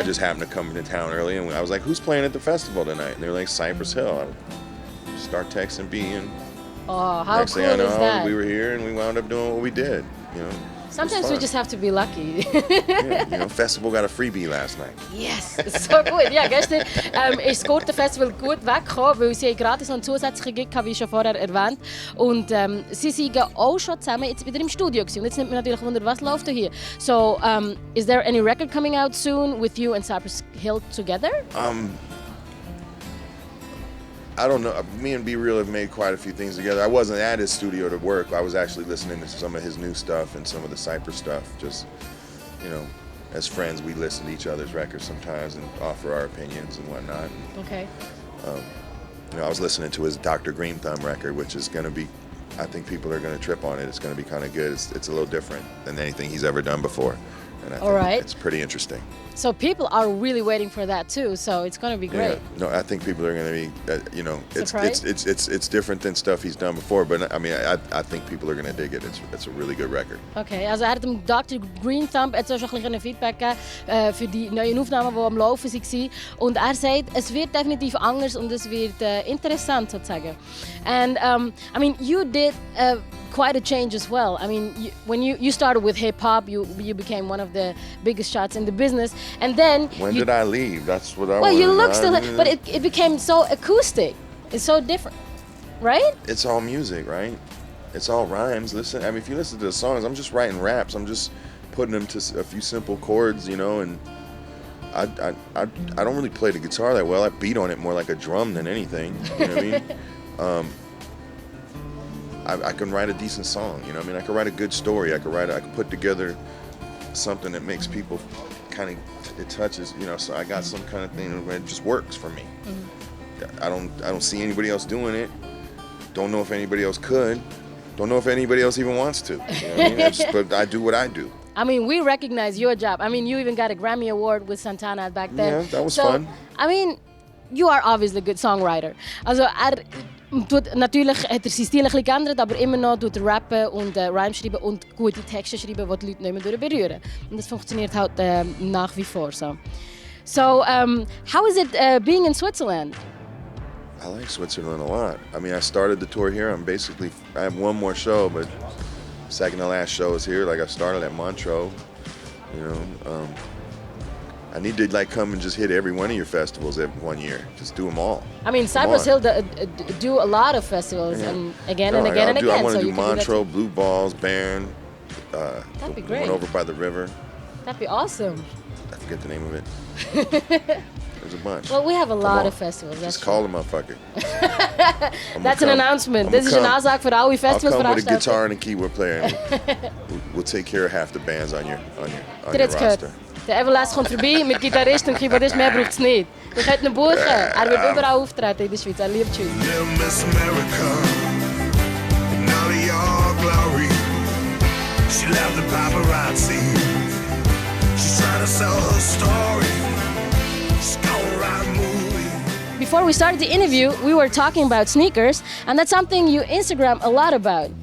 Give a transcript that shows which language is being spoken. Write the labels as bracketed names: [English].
[English] I just happened to come into town early, and I was like, who's playing at the festival tonight? And they were like, Cypress Hill. I start texting B, and Oh, how next cool thing I know, is that? we were here, and we wound up doing what we did, you know. Sometimes we just have to be lucky. Yeah, you know, festival got a freebie last night. Yes, [German] so gut. Ja, gestern ist das Gurtenfestival gut weggekommen, weil sie gratis noch einen zusätzlichen Gig hatten, wie schon vorher erwähnt. Und sie sind auch schon zusammen jetzt wieder im Studio gewesen. Und jetzt nimmt man natürlich Wunder, was läuft da hier. [English] So, is there any record coming out soon with you and Cypress Hill together? I don't know. Me and Be Real have made quite a few things together. I wasn't at his studio to work. I was actually listening to some of his new stuff and some of the Cypress stuff. Just, you know, as friends, we listen to each other's records sometimes and offer our opinions and whatnot. Okay. You know, I was listening to his Dr. Green Thumb record, which is going to be, I think people are going to trip on it. It's going to be kind of good. It's a little different than anything he's ever done before. And I think it's pretty interesting. So people are really waiting for that too. So it's going to be great. Yeah. No, I think people are going to be, you know, Surprised? it's different than stuff he's done before. But I mean, I think people are going to dig it. It's a really good record. [German] Okay, also hat dem Dr. Green Thumb jetzt auch schon ein bisschen Feedback gegeben für die neuen Aufnahmen, die am Laufen waren. Und er sagt, es wird definitiv anders und es wird interessant sozusagen. [English] And I mean, you did quite a change as well. I mean, when you started with hip hop, you became one of the biggest shots in the business, and then when did I leave? That's what I. Well, you look still, but it became so acoustic. It's so different, right? It's all music, right? It's all rhymes. Listen, I mean, if you listen to the songs, I'm just writing raps. I'm just putting them to a few simple chords, you know, and I don't really play the guitar that well. I beat on it more like a drum than anything. You know what I mean? I can write a decent song. You know what I mean? I can write a good story. I can put together something that makes people kind of, it touches. You know, so I got some kind of thing that just works for me. Mm-hmm. I don't see anybody else doing it. Don't know if anybody else could. Don't know if anybody else even wants to. You know what I mean? But I do what I do. I mean, we recognize your job. I mean, you even got a Grammy Award with Santana back then. Yeah, that was fun. I mean, you are obviously a good songwriter. [German] Also, natürlich hat sein Stil ein bisschen geändert, aber immer noch tut rappen und Rhymes schreiben und gute Texte schreiben, die die Leute nicht mehr berühren. Und das funktioniert halt nach wie vor so. [English] So, how is it being in Switzerland? I like Switzerland a lot. I mean, I started the tour here. I have one more show, but second to last show is here. Like I started at Montreux, you know. I need to like come and just hit every one of your festivals every 1 year. Just do them all. I mean, Cypress Hill do a lot of festivals and again and again. I want to do Montreux, Blue Balls, Bern. That'd be great. One over by the river. That'd be awesome. I forget the name of it. There's a bunch. Well, we have a lot of festivals. Just call them, motherfucker. That's an announcement. This is an [Dutch] aanzaak voor alle festivals. [English] I'll come with a guitar and a keyboard player. We'll take care of half the bands on your roster. [German] Der Everlast kommt vorbei mit Gitarrist und Keyboardist, mehr braucht es nicht. Wir könnten ihn buchen. Er wird überall auftreten in der Schweiz. Er liebt die Schweiz. [English] Little Miss America, in all of your glory. She loved the paparazzi. She's trying to sell her story. She's gonna write a movie. Before we started the interview, we were talking about sneakers, and that's something you Instagram a lot about.